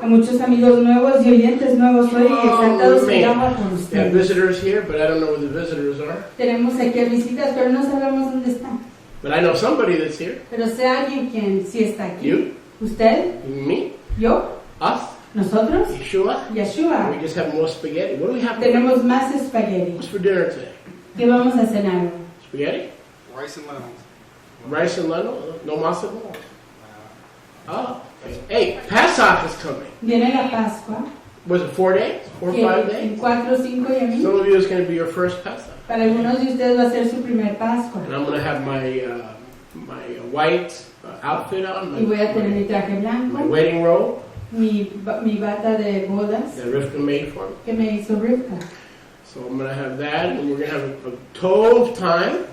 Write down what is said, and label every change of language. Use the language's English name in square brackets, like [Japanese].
[Spanish] A muchos amigos nuevos y oyentes nuevos hoy exaltados [English] man. [Spanish] Yahweh por [English] We have [Spanish] ustedes. [English] visitors here, but I don't know where the visitors are. [Spanish] Tenemos aquí a visitas, pero no sabemos dónde están. [English] But I know somebody that's here. [Spanish] Pero sé alguien quien sí está aquí. [English] You, [Spanish] ¿Usted? [English] me, [Spanish] ¿Yo? [English] us, [Spanish] ¿Nosotros? [English] Yeshua. [Spanish] Yeshua. [English] We just have more spaghetti. What do we have? [Spanish] Tenemos más espagueti. [English] What's for dinner today? [Spanish] ¿Qué vamos a cenar? [English] Spaghetti? Rice and lentils. Rice and lentil? No masa? Oh. Hey, Pesach is coming. [Spanish] Viene la Pascua. [English] Was it 4 days? 4 or 5 [Spanish] En [English] days? [Spanish] 4, 5 y a mí. [English] Some of you is going to be your first Pesach. [Spanish] Para algunos de ustedes va a ser su primer Pascua. [English] And I'm going to have my white outfit on, [Spanish] Y voy a tener mi traje [English] my [Spanish] blanco, [English] wedding robe [Spanish] mi bata de bodas [English] that Rivka made for me. [Spanish] que me hizo Rivka. [English] So I'm going to have that, and we're going to have a tov time.